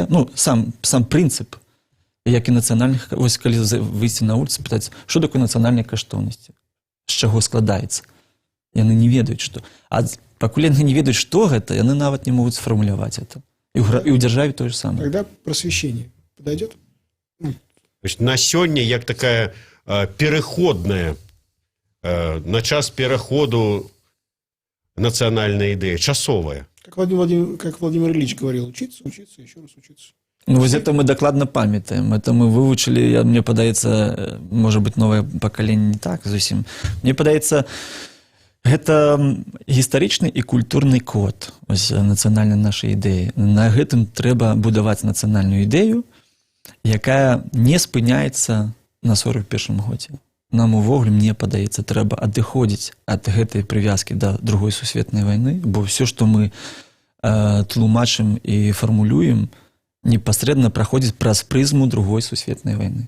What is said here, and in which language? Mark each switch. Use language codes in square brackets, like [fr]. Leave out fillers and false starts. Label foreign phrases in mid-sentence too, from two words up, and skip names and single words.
[be] Ну, сам прынцып, як і нацыянальных... Вось калі выйсці на вуліцу, пытаць, што такое нацыянальныя каштоўнасці? З чаго складаецца? Яны не ведаюць, што... А пакуль яны не ведаюць, што гэта, яны нават не могуць сфармуляваць это. І ў дзяржаве тое ж самае. [ru] Тогда просвещение подойдет? [be] На сёння як такая пераходная, на час пераходу нацыянальная ідэя, часовая. [ru] Как Владимир Ильич говорил, учиться, учиться, еще раз учиться. Ну, вот это мы [be] докладно памятаем. [ru] Это мы выучили, [be] мне падаецца, [ru] может быть, новое поколение не так зусім. [be] Мне падаецца, гэта гістарычны і культурны код нацыянальнай нашай ідэі. На гэтым трэба будаваць нацыянальную ідэю, якая не спыняецца на 41-м годзе. Нам увогуле, мне падаецца, трэба адыходзіць ад гэтай прывязкі да другой сусветнай вайны, бо ўсё, што мы тлумачым і фармулюем, непасрэдна праходзіць праз прызму другой сусветнай вайны.